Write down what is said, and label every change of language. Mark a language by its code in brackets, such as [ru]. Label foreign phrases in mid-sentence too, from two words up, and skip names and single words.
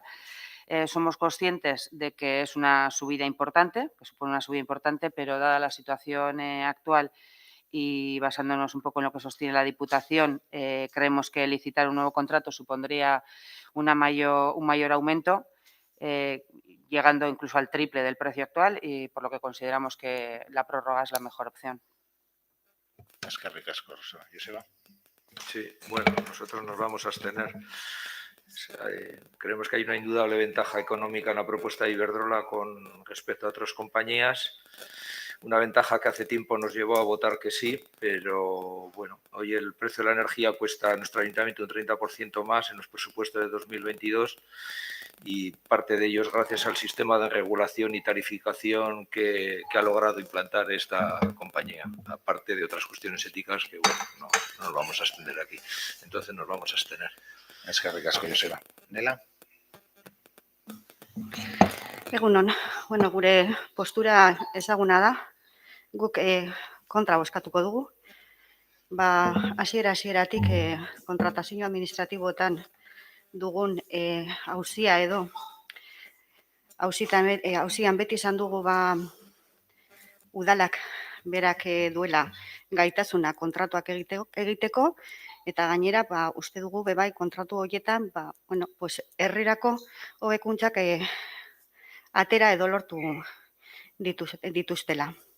[es] Somos conscientes de que es una subida importante, que supone una subida importante, pero dada la situación actual y basándonos un poco en lo que sostiene la Diputación, creemos que licitar un nuevo contrato supondría un mayor aumento, llegando incluso al triple del precio actual, y por lo que consideramos que la prórroga es la mejor opción. [eu] Eskerrik asko, Rosana. Joseba. [es] Sí, bueno, nosotros nos vamos a abstener. Creemos que hay una indudable ventaja económica en la propuesta de Iberdrola con respecto a otras compañías. Una ventaja que hace tiempo nos llevó a votar que sí, pero bueno, hoy el precio de la energía cuesta a nuestro ayuntamiento un 30% más en los presupuestos de 2022 y parte de ello es gracias al sistema de regulación y tarificación que ha logrado implantar esta compañía, aparte de otras cuestiones éticas que, bueno, no nos vamos a abstener aquí. Entonces nos vamos a abstener. [eu] Eskerrik asko, Joseba. Nela. Egunon, bueno, gure postura ezaguna da, guk kontra bozkatuko dugu. Hasieratik kontratazio administratiboetan dugun auzia edo auzian beti izan dugu udalak berak duela gaitasuna kontratuak egiteko eta gainera uste dugu bebai kontratu horietan herrirako hobekuntzak atera edo lortu dituztela.